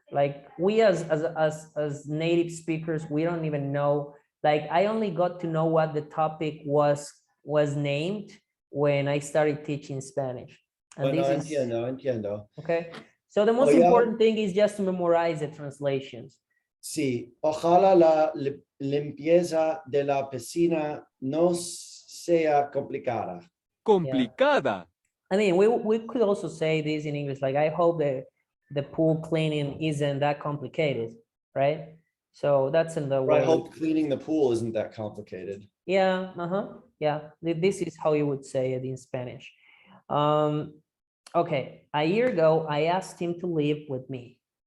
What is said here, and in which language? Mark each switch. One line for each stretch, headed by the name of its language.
English: Like we as native speakers, we don't even know. Like I only got to know what the topic was named when I started teaching Spanish. And
Spanish: Bueno,
English: this is
Spanish: entiendo.
English: okay. So the most important thing is just to memorize the translations.
Spanish: Sí, ojalá la limpieza de la piscina no sea complicada. Complicada.
English: I mean, we could also say this in English, like I hope the pool cleaning isn't that complicated, right? So that's in the way. I hope cleaning the pool isn't that complicated. Yeah, yeah. This is how you would say it in Spanish. Okay, a year ago, I asked him to live with me.